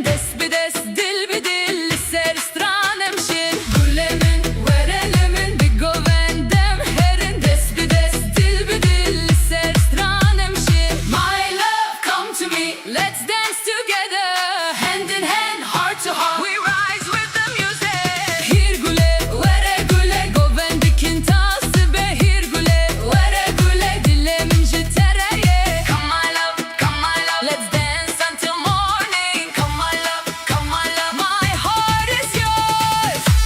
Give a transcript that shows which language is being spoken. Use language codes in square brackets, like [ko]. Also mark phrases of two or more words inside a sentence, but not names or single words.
[ku] dest bedest dil bedil ser stranem shin Gulemin waralemin begovendem herin dest bedest dil bedil ser stranem shin [en] My love come to me let's dance together hand in hand heart to heart we rise with the music [ku] Hir gule wara gule goven bikin tasbe hir gule wara gule dilemin jitereye [en] Come my love let's dance until morning Come my love my heart is yours